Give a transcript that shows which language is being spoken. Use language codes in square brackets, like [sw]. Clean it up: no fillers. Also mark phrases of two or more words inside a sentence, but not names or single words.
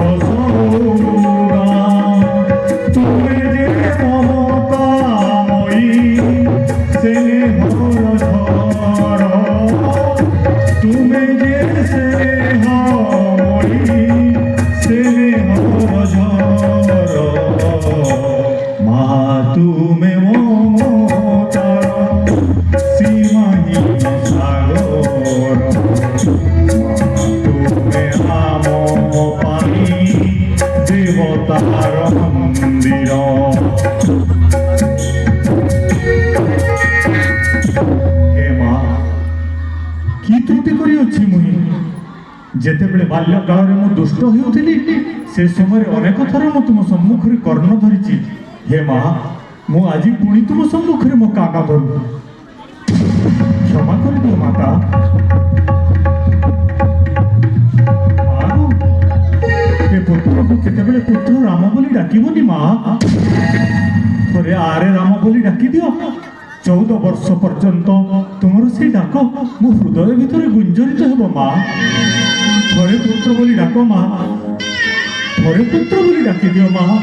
[or] ସଉଦା ତୁମେ ଯେ ମମତାମୟୀ ସ୍ନେହର ଝର ତୁମେ ଯେ ସ୍ନେହମୟୀ ସ୍ନେହର ଝର ମା ତୁମେ ମମତାର ସୀମାହୀନ ସାଗର ତୁମେ ଆମ ପାଇଁ ଦେବତାର ମନ୍ଦିର ହେ ମା କି ତ୍ରୁଟି କରିଅଛି ମୁଇଁ ଯେତେବେଳେ ବାଲ୍ୟ କାଳରେ ମୁଁ ଦୁଷ୍ଟ ହେଉଥିଲି ସେ ସମୟରେ ଅନେକ ଥର ମୁଁ ତୁମ ସମ୍ମୁଖରେ କର୍ଣ୍ଣ ଧରିଛି ହେ ମା ମୁଁ ଆଜି ପୁଣି ତୁମ ସମ୍ମୁଖରେ ମୋ କାକା ଧରୁ କ୍ଷମା କରିଦିଅ ମାତା ମା'ରୁ ଏ ପୁତ୍ରକୁ କେତେବେଳେ ପୁତ୍ର ରାମ ବୋଲି ଡାକିବନି ମା ଥରେ ଆରେ ରାମ ବୋଲି ଡାକିଦିଅ 14 ବର୍ଷ ପର୍ଯ୍ୟନ୍ତ ତୁମର ସେଇ ଡାକ ମୋ ହୃଦୟ ଭିତରେ ଗୁଞ୍ଜରିତ ହେବ ମା ଥରେ ପୁତ୍ର ବୋଲି ଡାକ ମା ଥରେ ପୁତ୍ର ବୋଲି ଡାକିଦିଅ ମା